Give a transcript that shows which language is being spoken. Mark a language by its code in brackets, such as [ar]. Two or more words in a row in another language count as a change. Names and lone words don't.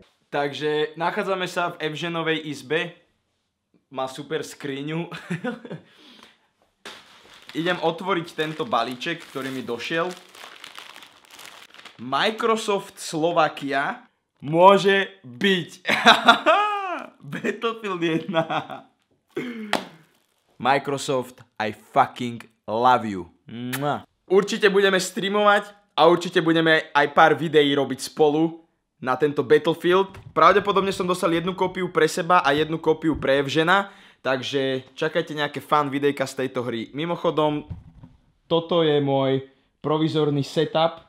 [sk] Takže nachádzame sa v Evženovej izbe. Má super skriňu. Idem otvoriť tento balíček, ktorý mi došiel. Microsoft Slovakia môže byť. Battlefield 1. [en] Microsoft, I fucking love you. [sk] Určite budeme streamovať a určite budeme aj pár videí robiť spolu na tento Battlefield. Pravdepodobne som dostal jednu kópiu pre seba a jednu kópiu pre Evžena, takže čakajte nejaké fun videjka z tejto hry. Mimochodom, toto je môj provizorný setup.